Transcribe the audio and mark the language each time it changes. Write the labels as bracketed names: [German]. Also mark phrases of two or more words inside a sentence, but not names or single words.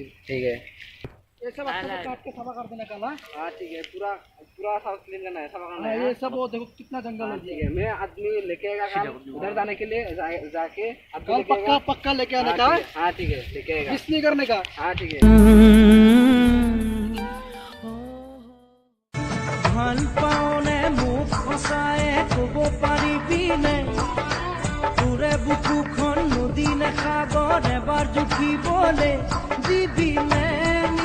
[Hindi] ठीक है। ये सब अच्छे से काट के सफा कर देना कल। हाँ? हाँ ठीक है, पूरा पूरा सब क्लीन करना है, सफा करना हाँ, है। ये सब वो देखो कितना जंगल हाँ है। ठीक है, मैं आदमी लेके आएगा कल उधर जाने के लिए, जाके आदमी कल लेके आएगा। पक्का लेके आने हाँ, का ठीक है। हाँ ठीक है, लेके आएगा। मिस नहीं करने का। हाँ ठीक है। [Assamese] ভাল পাওনে মুখ সঁচায়ে ক'ব পাৰিবিনে তোৰে বুকুখন নদী নে সাগৰ এবাৰ জুখিবলে দিবিনে